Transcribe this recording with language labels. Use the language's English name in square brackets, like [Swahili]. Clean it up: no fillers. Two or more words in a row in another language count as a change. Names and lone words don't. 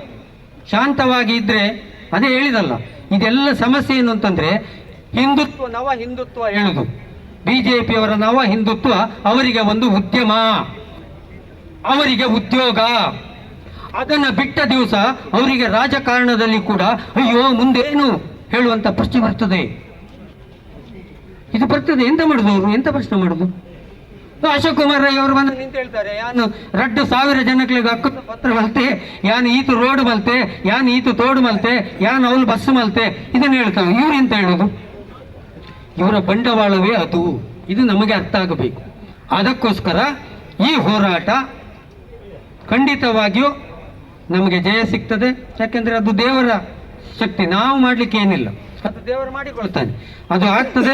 [Kannada] ಶಾಂತವಾಗಿ ಇದ್ರೆ ಅದೇ ಹೇಳಿದಲ್ಲ, ಇದೆಲ್ಲ ಸಮಸ್ಯೆ ಏನು ಅಂತಂದ್ರೆ ಹಿಂದುತ್ವ, ನವ ಹಿಂದುತ್ವ ಹೇಳುದು ಬಿಜೆಪಿಯವರ ನವ ಹಿಂದುತ್ವ, ಅವರಿಗೆ ಒಂದು ಉದ್ಯಮ, ಅವರಿಗೆ ಉದ್ಯೋಗ. ಅದನ್ನ ಬಿಟ್ಟ ದಿವಸ ಅವರಿಗೆ ರಾಜಕಾರಣದಲ್ಲಿ ಕೂಡ ಅಯ್ಯೋ ಮುಂದೇನು ಹೇಳುವಂತ ಪ್ರಶ್ನೆ ಬರ್ತದೆ. ಇದು ಬರ್ತದೆ, ಎಂತ ಮಾಡುದು ಅವರು, ಎಂತ ಪ್ರಶ್ನೆ ಮಾಡುದು? ಅಶೋಕ್ ಕುಮಾರ್ ರೈ ಅವರು ಬಂದು ನಿಂತು ಹೇಳ್ತಾರೆ, [Tulu] ಯಾನು 2,000 ಜನಗಳಿಗೆ ಹಕ್ಕು ಪತ್ರ ಮಲ್ತೆ, ಯಾನ್ ಈತು ರೋಡ್ ಮಲ್ತೆ, ಯಾನ್ ಈತು ತೋಡು ಮಲ್ತೆ, ಯಾನ್ ಅವಳು ಬಸ್ ಮಲ್ತೆ, [Kannada] ಇದನ್ನು ಹೇಳ್ತಾರೆ. ಇವ್ರು ಎಂತ ಹೇಳೋದು? ಇವರ ಬಂಡವಾಳವೇ ಅದು. ಇದು ನಮಗೆ ಅರ್ಥ ಆಗಬೇಕು. ಅದಕ್ಕೋಸ್ಕರ ಈ ಹೋರಾಟ ಖಂಡಿತವಾಗಿಯೂ ನಮಗೆ ಜಯ ಸಿಗ್ತದೆ. ಯಾಕೆಂದ್ರೆ ಅದು ದೇವರ ಶಕ್ತಿ, ನಾವು ಮಾಡ್ಲಿಕ್ಕೆ ಏನಿಲ್ಲ, ಅದು ದೇವರು ಮಾಡಿಕೊಳ್ತಾನೆ, ಅದು ಆಗ್ತದೆ.